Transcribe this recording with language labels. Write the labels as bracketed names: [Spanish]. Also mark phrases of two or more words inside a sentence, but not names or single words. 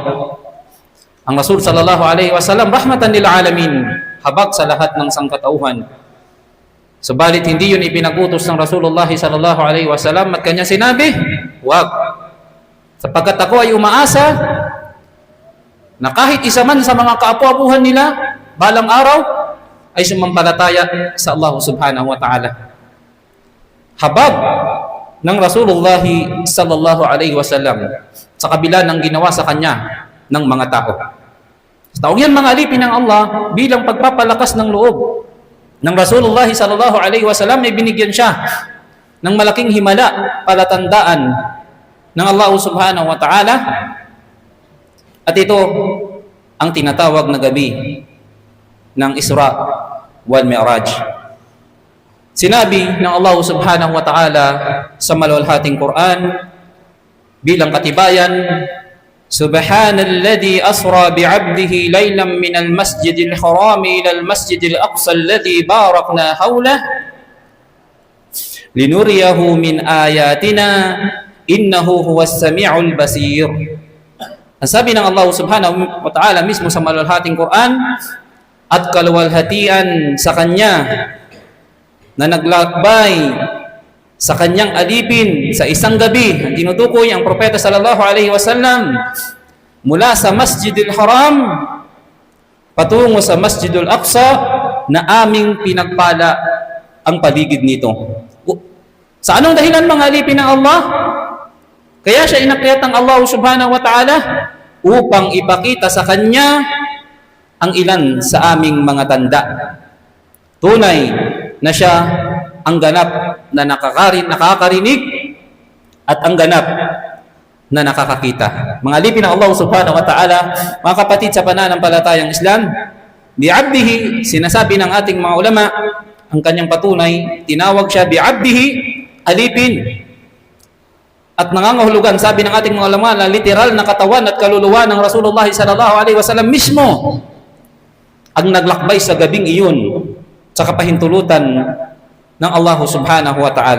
[Filipino] Ang Rasul [Arabic] صلى الله عليه وسلم, رحمة للعالمين, [Filipino] habag sa lahat ng sangkatauhan. Subalit hindi yun ipinagutos ng Rasulullah [Arabic] صلى الله عليه وسلم, [Filipino] at kanya sinabi, wag, sapagkat ako ay umaasa na kahit isa man sa mga kaapu-apuhan nila balang araw ay sumampalataya sa Allah [Arabic] سبحانه وتعالى. [Filipino] Habag ng Rasulullah [Arabic] صلى الله عليه وسلم [Filipino] sa kabila ng ginawa sa kanya ng mga tao. Sa taong yan, mga alipin ng Allah, bilang pagpapalakas ng loob ng Rasulullah [Arabic] صلى الله عليه وسلم, [Filipino] ay binigyan siya ng malaking himala, palatandaan ng Allah [Arabic] سبحانه وتعالى. [Filipino] At ito ang tinatawag na gabi ng Isra wal Mi'raj. Sinabi ng Allah [Arabic] سبحانه وتعالى [Filipino] sa maluwalhating Quran, bilang katibayan, [Arabic] سبحان الذي أسرى بعبده ليلا من المسجد الحرام إلى المسجد الأقصى الذي باركنا حوله لنريه من آياتنا إنه هو السميع البصير. [Filipino] Ang sabi ng Allah [Arabic] سبحانه وتعالى [Filipino] mismo sa maluwalhating Quran, at kaluwalhatian sa Kanya na naglakbay sa Kanyang alipin sa isang gabi. Tinutukoy ang propeta [Arabic] صلى الله عليه وسلم [Filipino] mula sa Masjidil Haram patungo sa Masjidul Aqsa na aming pinagpala ang paligid nito. Sa anong dahilan mga alipin ng Allah? Kaya siya inakyat ng Allah [Arabic] سبحانه وتعالى [Filipino] upang ipakita sa Kanya ang ilan sa aming mga tanda. Tunay na siya ang ganap na nakakarinig at ang ganap na nakakakita. Mga alipin ng Allah [Arabic] سبحانه وتعالى, [Filipino] mga kapatid sa pananampalatayang Islam, bi'abdihi, sinasabi ng ating mga ulama, ang kanyang patunay, tinawag siya bi'abdihi, alipin. At nangangahulugan, sabi ng ating mga ulama, na literal na katawan at kaluluwa ng Rasulullah [Arabic] صلى الله عليه وسلم [Filipino] mismo ang naglakbay sa gabing iyon sa kapahintulutan ng Allah [Arabic] سبحانه وتعالى.